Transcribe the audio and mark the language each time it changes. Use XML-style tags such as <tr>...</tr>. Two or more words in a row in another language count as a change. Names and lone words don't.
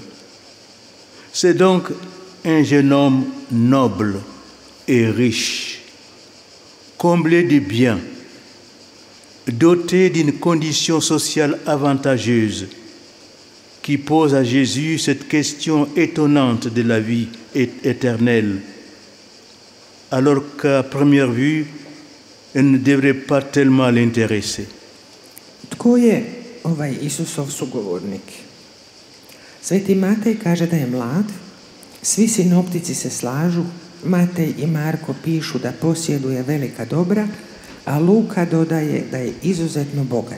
<fr>C'est donc un jeune homme noble et riche, comblé de biens, doté d'une condition sociale avantageuse, qui pose à Jésus cette question étonnante de la vie éternelle, alors qu'à première vue, elle ne devrait pas tellement l'intéresser.</fr> <hr>Tko je ovaj Isusov sugovornik? Sveti Matej kaže da je mlad, svi sinoptici se slažu, Matej i Marko pišu da posjeduje velika dobra, a Luka dodaje da je izuzetno bogat.</hr>